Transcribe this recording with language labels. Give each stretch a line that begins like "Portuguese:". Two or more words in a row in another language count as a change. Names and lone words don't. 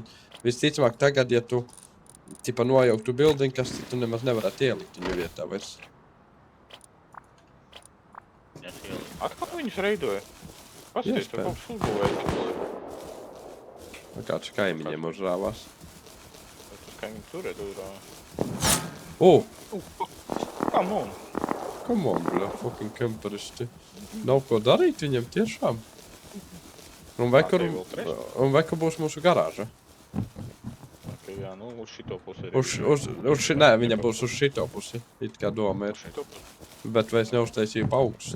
Latvian: Visticamāk, tagad, ja tu tipa nojauktu building, kas tu nemaz nevarētu ielikt viņu vietā vairs. Es ieliku. Atkal viņus reidoja? Pasties, tu kaut kas uzbūvēji. Kāds kaimiņiem uzrāvās. Tas kaimiņi turēt uzrāvā.
English: Come on! Come on,
Latvian: bļa, fucking kemperisti. Nav ko darīt viņam tiešām. Un vai kur būs mūsu garāža? Ok, jā, nu uz šito pusi Uz nē, viņa būs uz šito pusi. It kā doma ir. Uz šito pusi. Bet vai es neuztaisīju pa augstu?